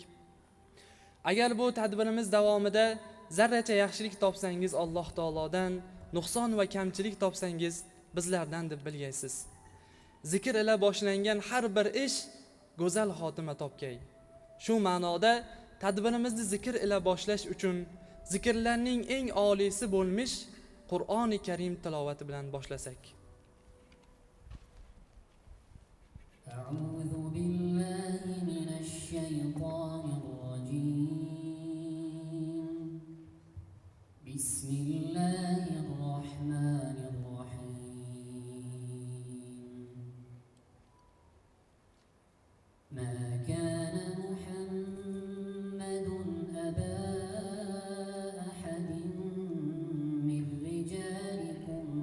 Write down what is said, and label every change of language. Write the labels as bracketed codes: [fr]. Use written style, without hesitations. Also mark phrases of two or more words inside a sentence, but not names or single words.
[uz] Agar bu tadbirimiz davomida zarracha yaxshilik topsangiz Alloh taolodan, nuqson va kamchilik topsangiz bizlardan deb bilgaysiz. Zikr ila boshlangan har bir ish go'zal xotima topgay. Shu ma'noda tadbirimizni zikr ila boshlash uchun zikrlarning eng oliysi bo'lmish Qur'oni Karim tilovati bilan boshlasak. [ar] أعوذ بالله من الشيطان الرجيم بسم الله الرحمن الرحيم ما كان محمد أبا أحد من رجالكم